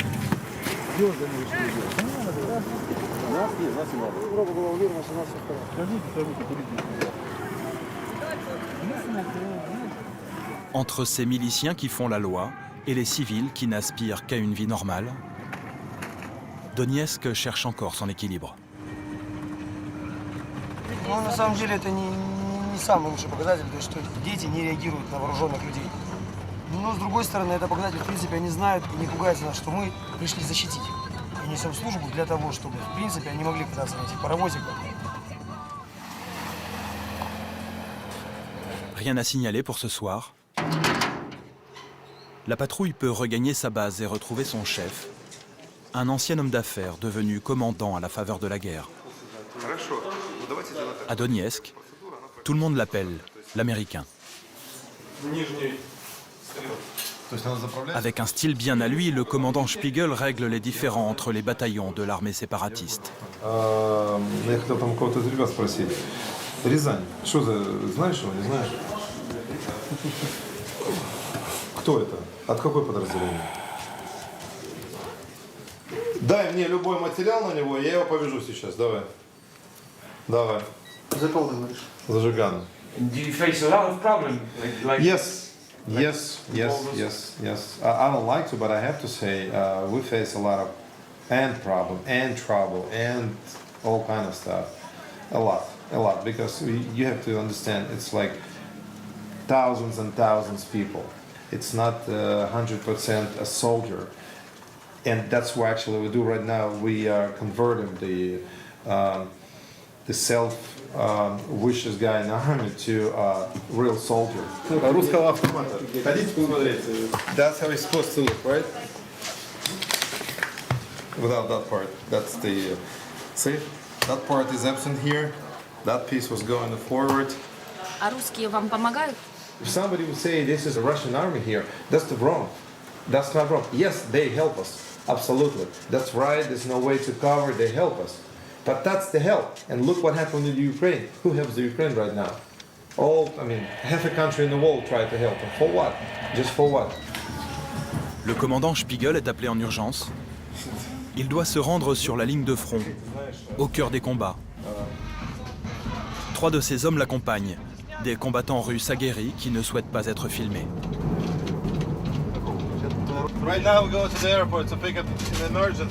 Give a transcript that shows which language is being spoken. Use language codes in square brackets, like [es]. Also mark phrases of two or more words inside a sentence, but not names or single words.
[fr] Entre ces miliciens qui font la loi et les civils qui n'aspirent qu'à une vie normale, Donetsk cherche encore son équilibre. [ru] Ну, на самом деле, это не самый лучший показатель, то есть, что дети не реагируют на вооруженных людей. Но, с другой стороны, это показатель, в принципе, они знают и не пугаются нас, что мы пришли защитить их. И несем службу для того, чтобы, в принципе, они могли кататься на этих паровозиках. [fr] Rien à signaler pour ce soir. La patrouille peut regagner sa base et retrouver son chef, un ancien homme d'affaires devenu commandant à la faveur de la guerre. À Donetsk, tout le monde l'appelle l'Américain. Avec un style bien à lui, le commandant Spiegel règle les différends entre les bataillons de l'armée séparatiste. [ru] Я хотел там кого-то из ребят спросить. Рязань. Что за... Знаешь его, не знаешь? Кто это? От какой подразделения? Дай мне любой материал на него, я его повяжу сейчас. Давай. Давай. За кого ты говоришь? За Жигана. [en] Do you face a lot of problems? Yes. I don't like to, but I have to say we face a lot of problem and trouble and all kind of stuff. A lot, because you have to understand it's like thousands and thousands of people. It's not 100% a soldier, and that's what actually we do right now. We are converting the self-vicious guy in the army to a real soldier. [ru] Русского автомата. Хотите посмотреть? [en] That's how it's supposed to look, right? Without that part. That's the... see? That part is absent here. That piece was going forward. [ru] А русские вам помогают? [en] If somebody would say this is a Russian army here, that's wrong. That's not wrong. Yes, they help us. Absolutely. That's right. There's no way to cover. They help us. But that's the help. And look what happened in the Ukraine. Who helps the Ukraine right now? Half a country in the world tried to help them. For what? Just for what? [fr] Le commandant Spiegel est appelé en urgence. Il doit se rendre sur la ligne de front, au cœur des combats. 3 de ses hommes l'accompagnent, des combattants russes aguerris qui ne souhaitent pas être filmés. [en] Right now we go to the airport to pick up an emergency.